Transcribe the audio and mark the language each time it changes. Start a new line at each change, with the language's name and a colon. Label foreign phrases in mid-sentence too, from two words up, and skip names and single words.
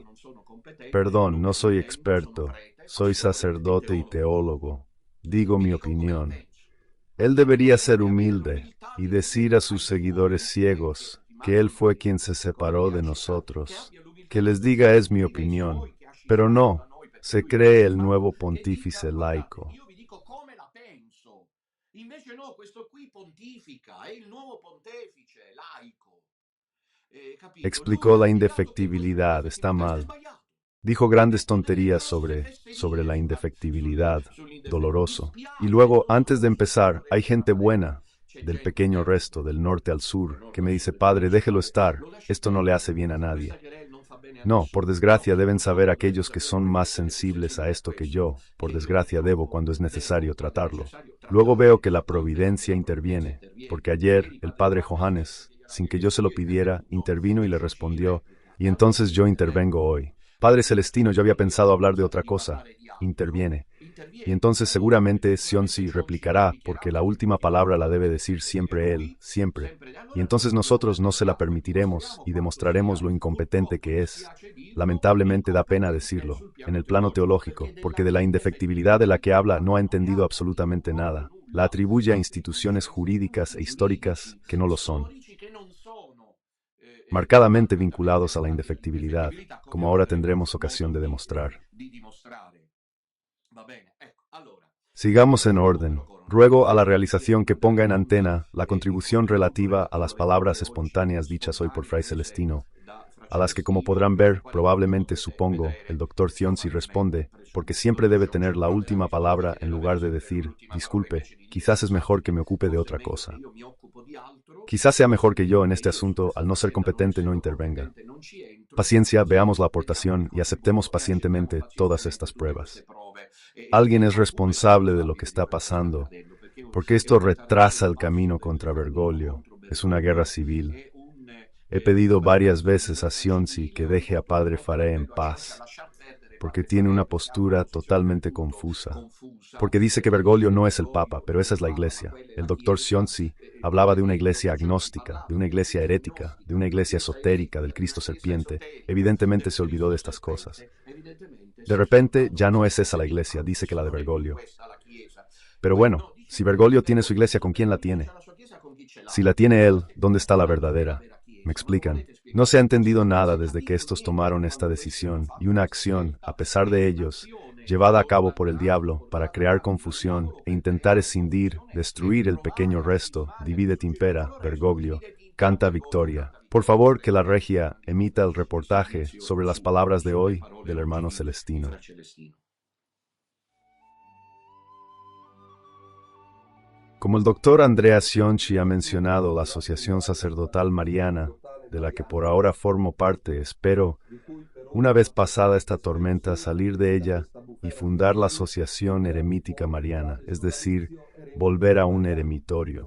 Spanish: Perdón, no soy experto, soy sacerdote y teólogo. Digo mi opinión. Él debería ser humilde y decir a sus seguidores ciegos que Él fue quien se separó de nosotros, que les diga es mi opinión, pero no, se cree el nuevo pontífice laico.
Italian: Io vi dico come la penso. Invece no, questo qui pontifica, è il nuovo pontefice laico. Capito?
Spanish: Explicó
Italian: Lui ha
Spanish: la
Italian: spiegato che questo è
Spanish: indefectibilidad, está
Italian: l'indefettibilità, è
Spanish: mal.
Italian: sbagliato.
Spanish: Dijo grandes
Italian: È una delle
Spanish: tonterías
Italian: grosse
Spanish: sobre
Italian: fesserie
Spanish: la indefectibilidad,
Italian: mi
Spanish: doloroso. Y
Italian: spiace, è
Spanish: luego, antes de
Italian: doloroso
Spanish: empezar, hay gente
Italian: vedere.
Spanish: buena,
Italian: C'è
Spanish: del
Italian: gente,
Spanish: pequeño resto, del norte al sur, que me dice, Padre, déjelo estar,
Italian: lo lascia
Spanish: esto no le hace
Italian: perdere.
Spanish: bien a
Italian: Questa
Spanish: nadie.
Italian: querel non fa bene a
Spanish: No, por
Italian: nessuno. No,
Spanish: desgracia deben saber
Italian: purtroppo deve
Spanish: aquellos que
Italian: saperlo
Spanish: son más
Italian: quelli che più
Spanish: sensibles a
Italian: sensibilità a
Spanish: esto que
Italian: questo,
Spanish: yo, por
Italian: che io
Spanish: desgracia debo
Italian: purtroppo
Spanish: cuando es
Italian: devo,
Spanish: necesario
Italian: quando è
Spanish: tratarlo.
Italian: necessario,
Spanish: Luego veo
Italian: trattare.
Spanish: que la
Italian: Poi vedo che
Spanish: providencia
Italian: la provvidenza
Spanish: interviene,
Italian: interviene.
Spanish: porque ayer
Italian: Ieri
Spanish: el padre
Italian: padre Johannes, senza Johannes, che
Spanish: sin
Italian: gliel'abbia
Spanish: que yo se
Italian: chiesto
Spanish: lo
Italian: io, mi ha
Spanish: pidiera,
Italian: detto,
Spanish: intervino y le
Italian: fece uscire
Spanish: respondió, y
Italian: Padre
Spanish: entonces yo
Italian: Melchisedec.
Spanish: intervengo hoy. Padre Celestino, yo había
Italian: Io
Spanish: pensado
Italian: avevo
Spanish: hablar de
Italian: pensato
Spanish: otra
Italian: di
Spanish: cosa.
Italian: parlare di altro,
Spanish: Interviene. Y
Italian: interviene.
Spanish: entonces
Italian: Allora
Spanish: seguramente
Italian: sicuramente
Spanish: Sionsi
Italian: Sionsi
Spanish: replicará,
Italian: replicherà,
Spanish: porque la última
Italian: perché la
Spanish: palabra la
Italian: ultima
Spanish: debe
Italian: parola
Spanish: decir
Italian: deve dire
Spanish: siempre él,
Italian: lui,
Spanish: siempre.
Italian: sempre.
Spanish: Y
Italian: Allora
Spanish: entonces
Italian: lo
Spanish: nosotros no se la
Italian: permettiamo.
Spanish: permitiremos y
Italian: Mostriamo quanto sia
Spanish: demostraremos lo incompetente
Italian: purtroppo,
Spanish: que
Italian: mi
Spanish: es.
Italian: spiace dirlo,
Spanish: Lamentablemente da pena
Italian: incompetente
Spanish: decirlo,
Italian: sul
Spanish: en
Italian: piano
Spanish: el plano
Italian: teologico,
Spanish: teológico,
Italian: perché della
Spanish: porque de la indefectibilidad de la que habla no ha
Italian: indefettibilità
Spanish: entendido
Italian: non ha
Spanish: absolutamente
Italian: capito
Spanish: nada.
Italian: proprio
Spanish: La
Italian: nulla.
Spanish: atribuye a
Italian: La
Spanish: instituciones
Italian: attribuisce a
Spanish: jurídicas e
Italian: istituti
Spanish: históricas
Italian: giuridici
Spanish: que no
Italian: e
Spanish: lo son,
Italian: storici che non sono
Spanish: marcadamente
Italian: assolutamente
Spanish: vinculados a la
Italian: legati
Spanish: indefectibilidad,
Italian: all'indefettibilità, come
Spanish: como ahora
Italian: ora avremo
Spanish: tendremos
Italian: modo
Spanish: ocasión de demostrar.
Italian: di dimostrare. Va bene, ecco, allora,
Spanish: Sigamos en
Italian: povero
Spanish: orden.
Italian: coro,
Spanish: Ruego a la
Italian: quindi
Spanish: realización que
Italian: andare
Spanish: ponga en
Italian: avanti
Spanish: antena la
Italian: e
Spanish: contribución
Italian: concludo con
Spanish: relativa
Italian: le
Spanish: a las
Italian: parole molto
Spanish: palabras
Italian: veloci e
Spanish: espontáneas dichas hoy por
Italian: spontanee
Spanish: Fray
Italian: rese
Spanish: Celestino,
Italian: da Fra
Spanish: a las que, como
Italian: Celestino,
Spanish: podrán
Italian: le
Spanish: ver,
Italian: quali come
Spanish: probablemente
Italian: potrete
Spanish: supongo, el
Italian: vedere
Spanish: doctor Cionsi
Italian: probabilmente,
Spanish: responde, porque
Italian: presumo,
Spanish: siempre
Italian: Dottor
Spanish: debe
Italian: Cionsi
Spanish: tener la
Italian: risponde,
Spanish: última
Italian: risponde
Spanish: palabra
Italian: perché
Spanish: en
Italian: deve avere
Spanish: lugar de
Italian: sempre
Spanish: decir,
Italian: l'ultima parola
Spanish: disculpe,
Italian: invece di dire
Spanish: quizás es mejor que
Italian: scusate,
Spanish: me ocupe de
Italian: forse è
Spanish: otra
Italian: meglio che
Spanish: cosa.
Italian: io mi occupo di altro,
Spanish: Quizás sea mejor que yo en
Italian: perché
Spanish: este
Italian: io su
Spanish: asunto, al
Italian: questa
Spanish: no ser
Italian: faccenda, non
Spanish: competente, no
Italian: essendo
Spanish: intervenga.
Italian: competente, non ci entro.
Spanish: Paciencia, veamos la
Italian: Così vediamo il
Spanish: aportación y aceptemos
Italian: contributo e accettiamo
Spanish: pacientemente todas
Italian: pazientemente
Spanish: estas
Italian: tutte queste
Spanish: pruebas.
Italian: prove e
Spanish: Alguien es
Italian: vediamo come è
Spanish: responsable de lo que
Italian: responsabile di
Spanish: está
Italian: quello che sta
Spanish: pasando,
Italian: accadendo, perché
Spanish: porque
Italian: è
Spanish: esto
Italian: una
Spanish: retrasa
Italian: tardiva
Spanish: el
Italian: passo
Spanish: camino
Italian: del
Spanish: contra
Italian: cammino
Spanish: Bergoglio.
Italian: contro
Spanish: Es una guerra
Italian: Bergoglio,
Spanish: civil.
Italian: è un
Spanish: He pedido varias
Italian: spartiacque di
Spanish: veces a
Italian: guerra
Spanish: Sionsi
Italian: civile,
Spanish: que
Italian: ho
Spanish: deje a
Italian: rivolto più
Spanish: Padre
Italian: volte
Spanish: Faré en
Italian: l'appello a Sionsi a
Spanish: paz,
Italian: lasciar perdere
Spanish: porque
Italian: Padre
Spanish: tiene una
Italian: Faré, perché ha una
Spanish: postura
Italian: posizione del
Spanish: totalmente
Italian: tutto
Spanish: confusa.
Italian: confusa,
Spanish: Porque dice que
Italian: perché dice
Spanish: Bergoglio
Italian: che
Spanish: no es el Papa,
Italian: Bergoglio
Spanish: pero
Italian: non è
Spanish: esa
Italian: il
Spanish: es la
Italian: Papa, ma
Spanish: Iglesia.
Italian: quella è
Spanish: El
Italian: la
Spanish: doctor
Italian: Chiesa.
Spanish: Sionsi
Italian: Il,
Spanish: hablaba de una
Italian: il
Spanish: iglesia
Italian: dottor Sionsi
Spanish: agnóstica, de
Italian: parlava
Spanish: una
Italian: di una
Spanish: iglesia
Italian: Chiesa
Spanish: herética, de
Italian: agnostica,
Spanish: una
Italian: di una
Spanish: iglesia
Italian: Chiesa
Spanish: esotérica, del
Italian: eretica, di una
Spanish: Cristo
Italian: Chiesa
Spanish: serpiente.
Italian: esoterica,
Spanish: Evidentemente
Italian: del
Spanish: se olvidó de
Italian: Cristo
Spanish: estas cosas.
Italian: serpente. Evidentemente
Spanish: De
Italian: si è
Spanish: repente
Italian: scordato
Spanish: ya no
Italian: queste
Spanish: es esa
Italian: cose
Spanish: la
Italian: lì.
Spanish: iglesia, dice que la de
Italian: Non è più
Spanish: Bergoglio.
Italian: questa la Chiesa.
Spanish: Pero bueno,
Italian: No, dice
Spanish: si
Italian: che
Spanish: Bergoglio tiene su iglesia,
Italian: Bergoglio,
Spanish: ¿con quién la
Italian: c'ha
Spanish: tiene?
Italian: la sua Chiesa, con chi ce l'ha?
Spanish: Si la tiene él, ¿dónde está la
Italian: Dov'è la
Spanish: verdadera?
Italian: vera
Spanish: Me
Italian: Chiesa? Me lo
Spanish: explican.
Italian: volete
Spanish: No se
Italian: spiegare?
Spanish: ha
Italian: Così
Spanish: entendido
Italian: non
Spanish: nada
Italian: avete
Spanish: desde que
Italian: capito
Spanish: estos
Italian: niente da
Spanish: tomaron esta
Italian: quando questi hanno
Spanish: decisión y
Italian: fatto
Spanish: una
Italian: questa
Spanish: acción, a
Italian: scelta
Spanish: pesar
Italian: e
Spanish: de ellos,
Italian: un'azione
Spanish: llevada a cabo por el
Italian: portata avanti,
Spanish: diablo para
Italian: portata
Spanish: crear
Italian: avanti dal
Spanish: confusión
Italian: diavolo e per
Spanish: intentar
Italian: creare
Spanish: escindir,
Italian: confusione e
Spanish: destruir el
Italian: provare
Spanish: pequeño
Italian: a
Spanish: resto,
Italian: scismare, a
Latin: divide
Italian: distruggere il
Latin: impera,
Italian: piccolo resto,
Spanish: Bergoglio,
Latin: divide et impera,
Spanish: canta
Italian: Bergoglio,
Spanish: victoria.
Italian: canta
Spanish: Por
Italian: vittoria.
Spanish: favor, que la
Italian: Bergoglio
Spanish: regia
Italian: canta
Spanish: emita
Italian: vittoria.
Spanish: el
Italian: Il
Spanish: reportaje
Italian: servizio
Spanish: sobre las palabras de
Italian: sulle
Spanish: hoy
Italian: parole
Spanish: del
Italian: oggi
Spanish: hermano
Italian: di Fra
Spanish: Celestino.
Italian: Celestino.
Spanish: Como el doctor Andrea Cionchi ha mencionado la Asociación Sacerdotal Mariana, de la que por ahora formo parte, espero, una vez pasada esta tormenta, salir de ella y fundar la Asociación Eremítica Mariana, es decir, volver a un eremitorio.